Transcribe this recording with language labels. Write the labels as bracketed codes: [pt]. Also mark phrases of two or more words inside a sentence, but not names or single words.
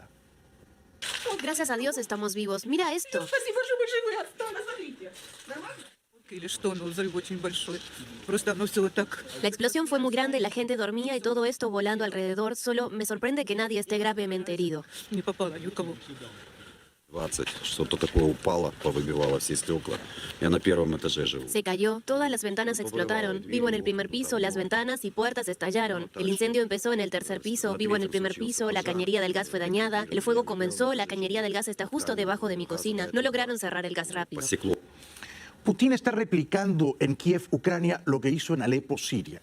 [es] Gracias a Dios estamos vivos. Mira esto. La explosión fue muy grande, la gente dormía y todo esto volando alrededor. Solo me sorprende que nadie esté gravemente herido. 20, [ru] что-то такое упало, повыбивало все стекла. Я на первом этаже живу. [es] Se cayó, todas las ventanas explotaron. Vivo en el primer piso, las ventanas y puertas estallaron. El incendio empezó en el tercer piso, vivo en el primer piso, la cañería del gas fue dañada, el fuego comenzó, la cañería del gas está justo debajo de mi cocina. No lograron cerrar el gas rápido. Putin está replicando en Kiev, Ucrania, lo que hizo en Alepo, Siria.